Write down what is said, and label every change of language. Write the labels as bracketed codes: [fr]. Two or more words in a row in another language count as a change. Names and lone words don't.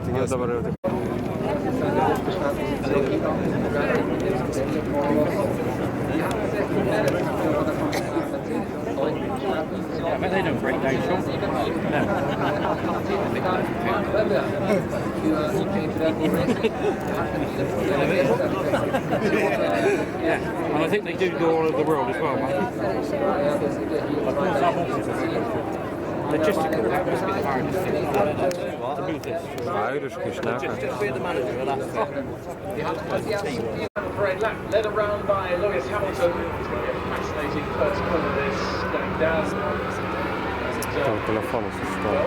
[lt] dabar jau taip. [en] I bet they don't break down short. Yeah, and I think they do all over the world as well, mate. Logistical, that must be the hardest thing to move this. [lt] Airiškai šneka. [en] Just be the manager of that thing. Led around by Lewis Hamilton. It's going to be a fascinating first corner this going down. [lt] Tam telefonas užstoja.